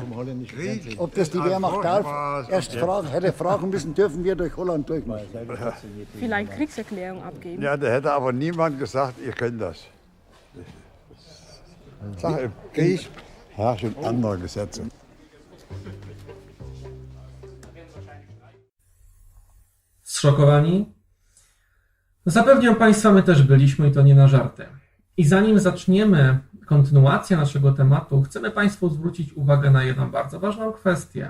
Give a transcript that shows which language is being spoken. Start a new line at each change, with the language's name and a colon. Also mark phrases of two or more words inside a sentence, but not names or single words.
German: Krieg Ob das die ist ein Wehrmacht darf, furchtbares erst hätte fragen müssen, dürfen wir durch Holland durchmachen. Vielleicht Kriegserklärung abgeben. Ja, da hätte aber niemand gesagt, ihr könnt das. Ich sage, im Krieg herrschen andere Gesetze.
Polish: Zszokowani? Zapewniam Państwa, my też byliśmy i to nie na żarty. I zanim zaczniemy kontynuację naszego tematu, chcemy Państwu zwrócić uwagę na jedną bardzo ważną kwestię.